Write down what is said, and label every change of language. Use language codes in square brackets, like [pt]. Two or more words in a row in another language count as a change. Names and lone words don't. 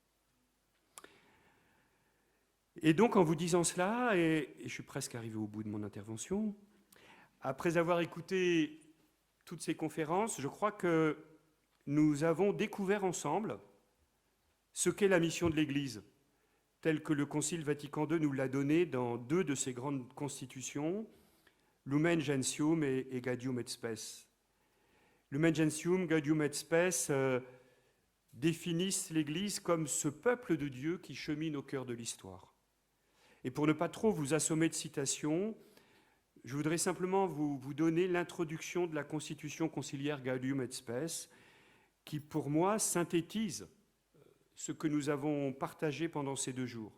[fr] Et donc, en vous disant cela, et je suis presque arrivé au bout de mon intervention, après avoir écouté toutes ces conférences, je crois que nous avons découvert ensemble ce qu'est la mission de l'Église, telle que le Concile Vatican II nous l'a donnée dans 2 de ses grandes constitutions, Lumen Gentium et Gaudium et Spes. Lumen Gentium, Gaudium et Spes définissent l'Église comme ce peuple de Dieu qui chemine au cœur de l'histoire. Et pour ne pas trop vous assommer de citations, je voudrais simplement vous donner l'introduction de la constitution conciliaire Gaudium et Spes, qui pour moi synthétise ce que nous avons partagé pendant ces 2 jours.